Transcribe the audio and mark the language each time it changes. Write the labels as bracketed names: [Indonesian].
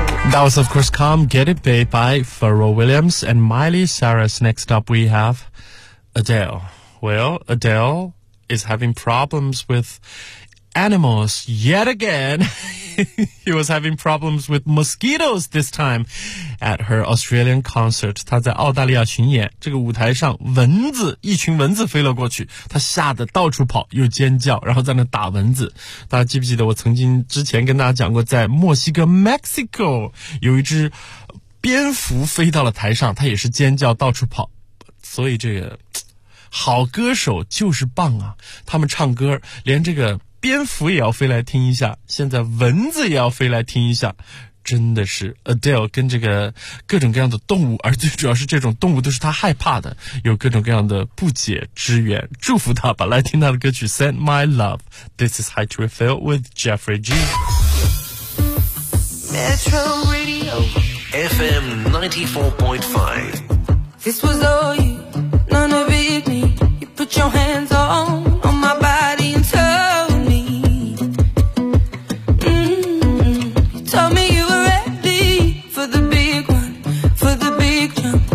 [English] That was, of course, Come Get It, Babe by Pharrell Williams and Miley Cyrus. Next up, we have Adele. Well, Adele is having problems with animals yet again. He was having problems with mosquitoes this time at her Australian concert. [Chinese] 她在澳大利亚巡演，这个舞台上蚊子，一群蚊子飞了过去，她吓得到处跑，又尖叫，然后在那打蚊子。大家记不记得我曾经之前跟大家讲过，在墨西哥 Mexico 有一只蝙蝠飞到了台上，它也是尖叫到处跑。所以这个好歌手就是棒啊，他们唱歌连这个蝙蝠也要飞来听一下，现在蚊子也要飞来听一下，真的是 Adele 跟这个各种各样的动物，而最主要是这种动物都是他害怕的，有各种各样的不解之缘，祝福他吧。来听他的歌曲 Send My Love. [English] This is High to Refill with Jeffrey G. Metro Radio FM 94.5. This was all you, none of it me. You put your hands on my body and told me, you told me you were ready for the big one, for the big jump.